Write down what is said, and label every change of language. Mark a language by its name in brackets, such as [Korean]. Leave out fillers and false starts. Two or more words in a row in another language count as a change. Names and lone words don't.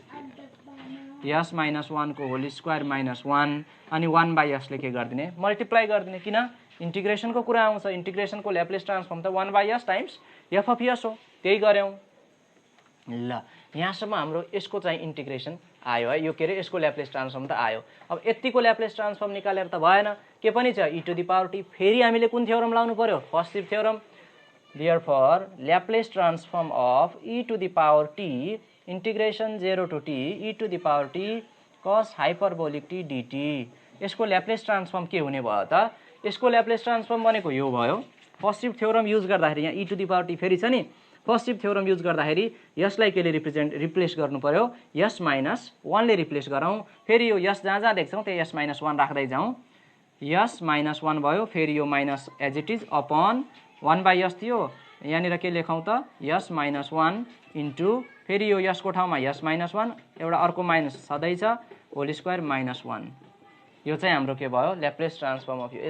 [English] s minus [Nepali] 1 को [English] whole square minus [Nepali] 1 अनि 1 बाई यसले के गरिदिने मल्टिप्लाई गरिदिने, किन इन्टिग्रेसनको कुरा आउँछ, इन्टिग्रेसनको [English] Laplace transform [Nepali] त [English] 1 by s times f of s [Nepali] हो, त्यही गऱ्यौँ। ल यहाँसम्म हाम्रो यसको चाहिँ इन्टिग्रेसन आयो है, यो के अरे यसको [English] Laplace transform [Nepali] त आयो। अब यतिको [English] Laplace transform [Nepali] निकालेर त भएन, के पनि छ [English] e to the power t, [Nepali] फेरि हामीले कुन थ्योरम लाउनु पर्यो [English] first theorem. Therefore, Laplace transform of e to the power t integration 0 to t e to the power t cos hyperbolic t dt [Nepali] यसको ल्याप्लेस ट्रान्सफर्म के हुने भयो त यसको ल्याप्लेस ट्रान्सफर्म भनेको यो भयो। [English] first theorem use [Nepali] गर्दाखेरि यहाँ [English] e to the power t [Nepali] फेरि छ नि, [English] first theorem use [Nepali] गर्दाखेरि यसलाई केले रिप्लेस गर्नु पर्यो [English] s minus 1 [Nepali] ले रिप्लेस गरौँ, फेरि यो यस जहाँ जहाँ देख्छौँ त्यही [English] s minus 1 [Nepali] राख्दै जाउँ, [English] s minus 1 [Nepali] भयो, फेरि यो [English] minus as it is upon 1 by s [Nepali] थियो, यहाँनिर के लेखौँ त [English] s minus 1 into [Nepali] फेरि यो यसको ठाउँमा [English] s minus 1 [Nepali] एउटा अर्को माइनस छँदैछ [English] whole square minus 1, [Nepali] यो चाहिँ हाम्रो के भयो [English] Laplace transform of [Nepali] यो।